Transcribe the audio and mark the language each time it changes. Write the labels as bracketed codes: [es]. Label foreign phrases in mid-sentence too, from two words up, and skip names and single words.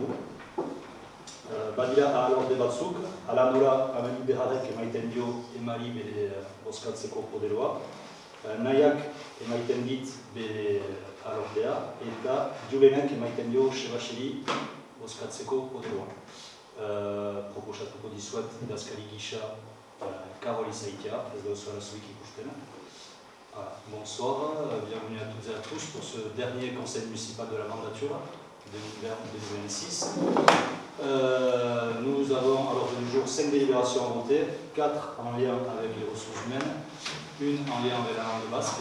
[eu] Badira ahalorde batzuk, ala nola Ameli Beharrek emaiten dio emari bere bozkatzeko poderoa. Nahiak emaiten dit bere ahalordea eta Julenek emaiten dio Sebasiri bozkatzeko poderoa. Proposatuko dizuet idazkari gisa Carole Isaitia, ez da osoa zuik ikusten. [fr] Bonsoir, bienvenue à toutes et à tous pour ce dernier conseil municipal de la mandature 2026. Nous avons alors de nos jours 5 délibérations à voter, 4 en lien avec les ressources humaines, une en lien avec la langue basque.